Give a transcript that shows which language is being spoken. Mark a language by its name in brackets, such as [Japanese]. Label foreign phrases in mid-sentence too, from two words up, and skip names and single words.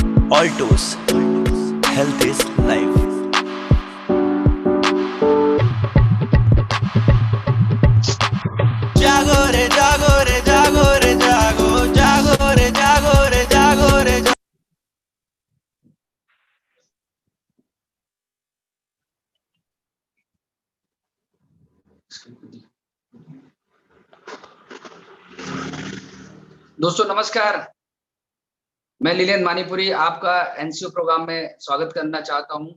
[English] Altos. Health is life. [Hindi] जागो रे जागो रे जागो रे जागो जागो रे जागो रे जागो रे दोस्तों नमस्कार। मैं लीलेन मानीपुरी आपका एनसीओ प्रोग्राम में स्वागत करना चाहता हूं।